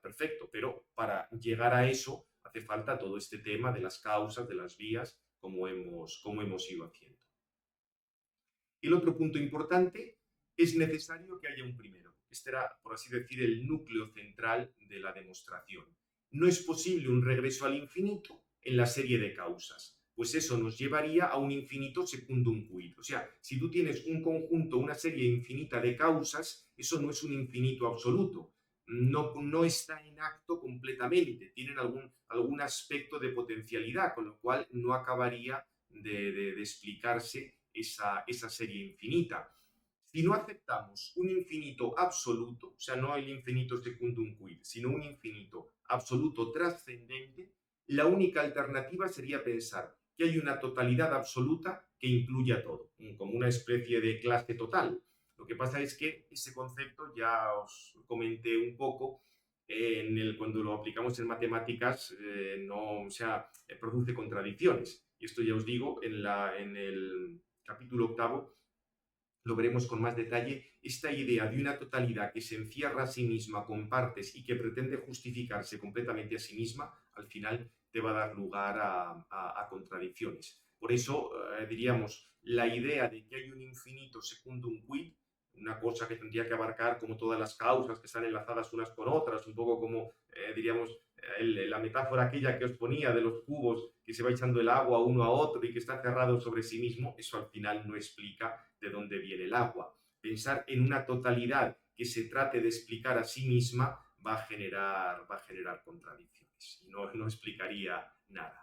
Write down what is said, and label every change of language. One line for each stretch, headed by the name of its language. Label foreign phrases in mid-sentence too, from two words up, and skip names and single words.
Spanish: Perfecto, pero para llegar a eso hace falta todo este tema de las causas, de las vías, como hemos ido haciendo. El otro punto importante, es necesario que haya un primero. Este era, por así decir, el núcleo central de la demostración. no es posible un regreso al infinito en la serie de causas, pues eso nos llevaría a un infinito
Latin: secundum quid.
Spanish: O sea, si tú tienes un conjunto, una serie infinita de causas, eso no es un infinito absoluto. No está en acto completamente, tienen algún aspecto de potencialidad, con lo cual no acabaría de explicarse esa serie infinita. Si no aceptamos un infinito absoluto, o sea, no el infinito
Latin: secundum quid,
Spanish: sino un infinito absoluto trascendente, la única alternativa sería pensar que hay una totalidad absoluta que incluya todo, como una especie de clase total. Lo que pasa es que ese concepto ya os comenté un poco cuando lo aplicamos en matemáticas, produce contradicciones. Y esto ya os digo, en el capítulo 8 lo veremos con más detalle, esta idea de una totalidad que se encierra a sí misma con partes y que pretende justificarse completamente a sí misma, al final te va a dar lugar a contradicciones. Por eso, diríamos, la idea de que hay un infinito
Latin: secundum quid,
Spanish: una cosa que tendría que abarcar como todas las causas que están enlazadas unas con otras, un poco como, diríamos, la metáfora aquella que os ponía de los cubos que se va echando el agua uno a otro y que está cerrado sobre sí mismo, eso al final no explica de dónde viene el agua. Pensar en una totalidad que se trate de explicar a sí misma va a generar contradicciones y no explicaría nada.